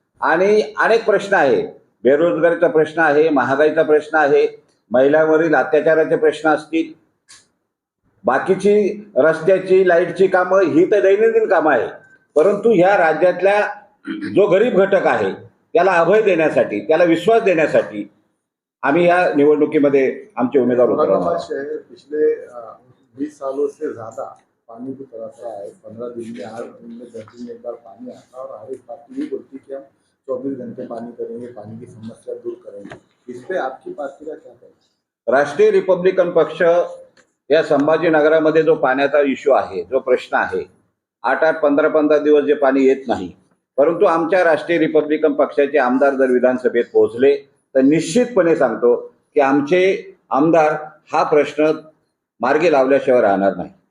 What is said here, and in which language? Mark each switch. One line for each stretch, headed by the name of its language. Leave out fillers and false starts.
Marathi: आणि अनेक प्रश्न आहे. बेरोजगारीचा प्रश्न आहे, महागाईचा प्रश्न आहे, महिलांवरील अत्याचाराचे प्रश्न असतील, बाकीची रस्त्याची लाईटची कामं, ही तर दैनंदिन कामं आहे. परंतु ह्या राज्यातल्या जो गरीब घटक आहे त्याला अभय देण्यासाठी, त्याला विश्वास देण्यासाठी आम्ही या निवडणुकीमध्ये आमचे उमेदवार उतरवणार औरंगाबाद आहोत.
Hindi: शहर पिछले 20 सालों से ज्यादा पानी की तरफ रहा है. 15 दिन में 8 दिन में 10 दिन में एक बार पानी आता और हर एक पार्टी ये बोलती कि हम 24 घंटे पानी करेंगे, पानी की समस्या दूर करेंगे. इस पे आपकी पार्टी का क्या कहना?
Marathi: राष्ट्रीय रिपब्लिकन पक्ष या संभाजीनगरामध्ये जो पाण्याचा इश्यू आहे, जो प्रश्न आहे, 8-8, 15-15 दिवस जे पाणी येत नाही, परंतु आमच्या राष्ट्रीय रिपब्लिकन पक्षाचे आमदार जर विधानसभेत पोहोचले तर निश्चितपणे सांगतो की आमचे आमदार हा प्रश्न मार्गी लावल्याशिवाय राहणार नाही.